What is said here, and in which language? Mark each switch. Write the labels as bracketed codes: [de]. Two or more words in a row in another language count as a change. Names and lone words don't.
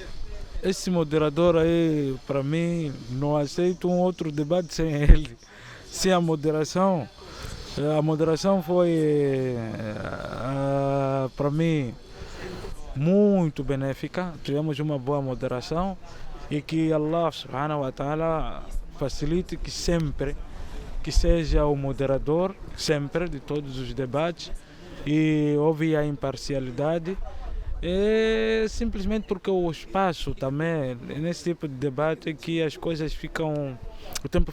[pt] Esse moderador aí, para mim, não aceito um outro debate sem ele. Sem a moderação foi, para mim, muito benéfica. Tivemos uma boa moderação e que Allah [ar] سبحانه وتعالى [pt] facilite que sempre que seja o moderador, sempre, de todos os debates, e houve a imparcialidade. É simplesmente porque o espaço também, nesse tipo de debate, que as coisas ficam, o tempo